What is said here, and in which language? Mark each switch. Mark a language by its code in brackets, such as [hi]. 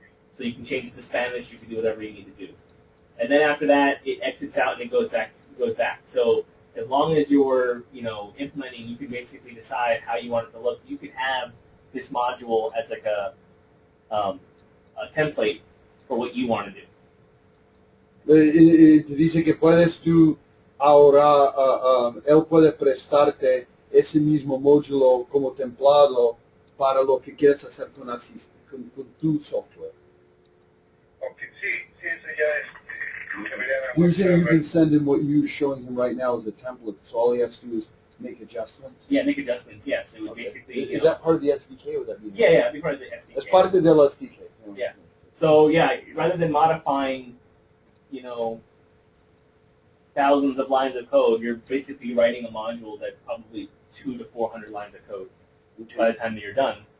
[en] So you can change it to Spanish, you can do whatever you need to do. And then after that, it exits out and it goes back. So as long as you're, implementing, you can basically decide how you want it to look. You can have this module as like a a template for what you want to do. [es] Te dice que puedes tú ahora, él puede prestarte ese mismo módulo como templado para lo que quieres hacer con tu software. Ok, sí, eso ya debería [en] You're saying you [es] demostrar. [en] can send him what you're showing him right now as a template, so all he has to do is make adjustments? Yeah, make adjustments. Yes, it would Okay. basically. Is that part of the SDK or would that be? Yeah, it'd be part of the SDK. It's part of the SDK. Yeah. So yeah, rather than modifying, thousands of lines of code, you're basically writing a module that's probably 200 to 400 lines of code by the time that you're done.